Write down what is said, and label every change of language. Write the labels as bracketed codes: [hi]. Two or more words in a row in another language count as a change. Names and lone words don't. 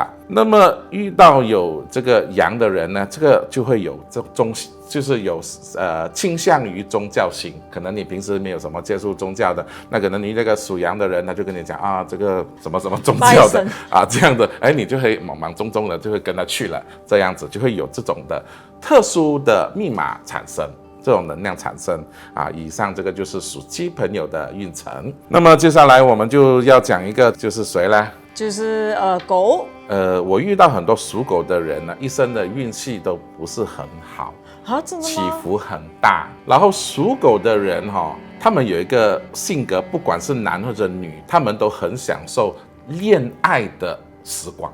[zh] 那麼遇到有這個羊的人呢，這個就會有就是有傾向於宗教性，可能你平時沒有什麼接觸宗教的，那可能你那個屬羊的人，他就跟你講這個什麼什麼宗教的這樣的，你就會莽莽撞撞的就會跟他去了，這樣子就會有這種的特殊的密碼產生。這種能量產生以上這個就是屬雞朋友的運程。那麼接下來我們就要講一個，就是誰呢？就是狗。我遇到很多屬狗的人呢，一生的運氣都不是很好真的嗎？起伏很大。然後屬狗的人他們有一個性格，不管是男或者女，他們都很享受戀愛的時光。